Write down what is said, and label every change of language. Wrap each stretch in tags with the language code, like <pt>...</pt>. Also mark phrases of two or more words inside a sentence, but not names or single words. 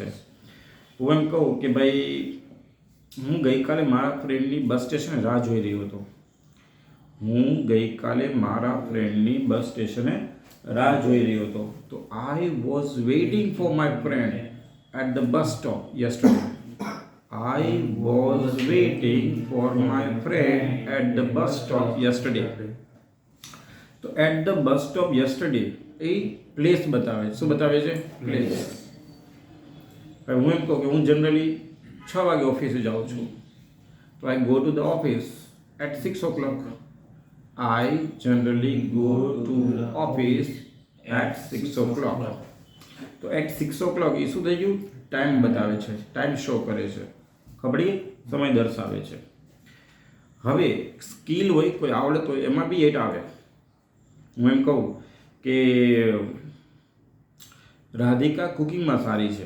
<gu>હું એમ કહું કે ભાઈ હું ગઈકાલે મારા ફ્રેન્ડની બસ સ્ટેશને રાહ જોઈ રહ્યો હતો. હું ગઈકાલે મારા ફ્રેન્ડની બસ સ્ટેશને રાહ જોઈ રહ્યો હતો.</gu> <en>તો I was waiting for my friend at the bus stop yesterday. I was waiting for my friend at the bus stop yesterday.</en> <gu>તો</gu> <en>at the bus stop yesterday</en> <gu>એ પ્લેસ બતાવે છે. શું બતાવે છે? પ્લેસ. હવે હું એમ કહું કે હું જનરલી 6 વાગે ઓફિસે જાઉં છું.</gu> <en>તો I go to the office at 6 o'clock. I generally go to office at 6 o'clock.</en> <gu>તો</gu> <en>at 6 o'clock</en> <gu>એ શું થઈ ગયું? ટાઈમ બતાવે છે,</gu> <en>time show</en> <gu>કરે છે. ખબર પડી? સમય દર્શાવે છે. હવે સ્કિલ હોય, કોઈ આવડત હોય, એમાં બી 8 આવે. હું એમ કહું કે રાધિકા કુકિંગમાં સારી છે.</gu>